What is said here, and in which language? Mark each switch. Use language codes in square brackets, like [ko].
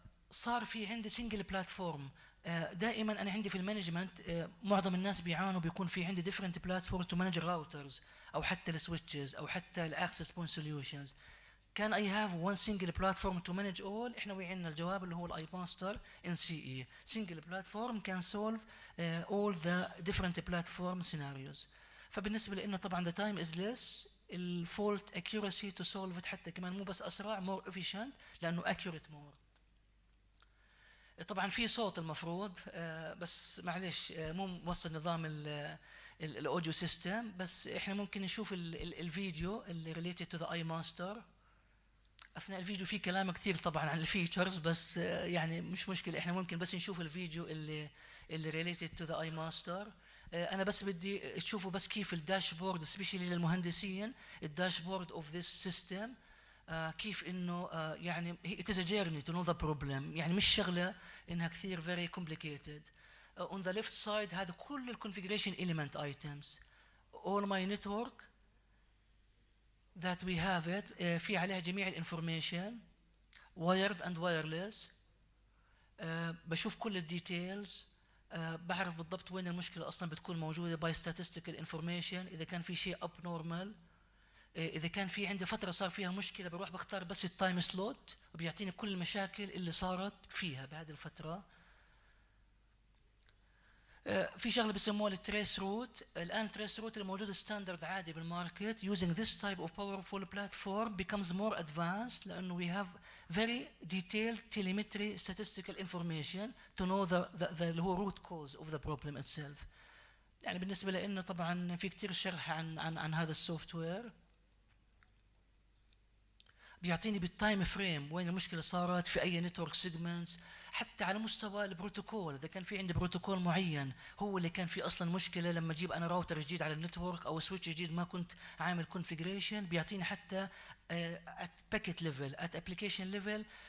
[ar] صار في عندي سنجل بلاتفورم. دائما انا عندي في المانجمنت معظم الناس بيعانوا، بيكون في عندي [en] different platforms to manage routers [ar] او حتى السويتشز او حتى الاكسس بوينت سوليوشنز. [en] Can I have one single platform to manage all؟ [ar] احنا وعندنا الجواب اللي هو [en] الاي master N C E. single platform can solve all the different platform scenarios. [ar] فبالنسبه لنا طبعا [en] the time is less، الفولت accuracy to solve it [ar] حتى كمان مو بس اسرع [en] more efficient [ar] لانه [en] accurate more. [ar] طبعا في صوت المفروض بس معلش مو موصل نظام الاوديو سيستم، بس احنا ممكن نشوف الفيديو اللي [en] related to the iMaster. [ar] اثناء الفيديو في كلام كثير طبعا عن الفيتشرز، بس يعني مش مشكله، احنا ممكن بس نشوف الفيديو اللي [en] related to the iMaster. [ar] انا بس بدي تشوفوا بس كيف الداشبورد سبيشلي للمهندسين، [en] الداشبورد of this system [ar] كيف انه يعني [en] it is a journey to know the problem، [ar] يعني مش شغله انها كثير [en] very complicated. On the left side [ar] هذا كل [en] الconfiguration element items all my network that we have it. [ar] في عليها جميع الانفورميشن [en] wired and wireless. [ar] بشوف كل الديتيلز، بعرف بالضبط وين المشكله اصلا بتكون موجوده [en] by statistical information. [ar] اذا كان في شيء abnormal، اذا كان في عندي فتره صار فيها مشكله بروح بختار بس التايم سلوت وبيعطيني كل المشاكل اللي صارت فيها بهذه الفتره. في شغله بسموها التريس روت. الان التريس روت الموجود ستاندرد عادي بالماركت. [en] using this type of powerful platform becomes more advanced [ar] لانه [en] we have very detailed telemetry statistical information to know the root cause of the problem itself. [ar] يعني بالنسبه لنا طبعا في كثير شرح عن هذا السوفت وير. بيعطيني بالتايم فريم وين المشكله صارت في اي نتورك سيجمنتس، حتى على مستوى البروتوكول. اذا كان في عندي بروتوكول معين هو اللي كان في اصلا مشكله لما اجيب انا راوتر جديد على النتورك او سويتش جديد ما كنت عامل كونفيجريشن، بيعطيني حتى ات باكيت ليفل ات ابلكيشن ليفل.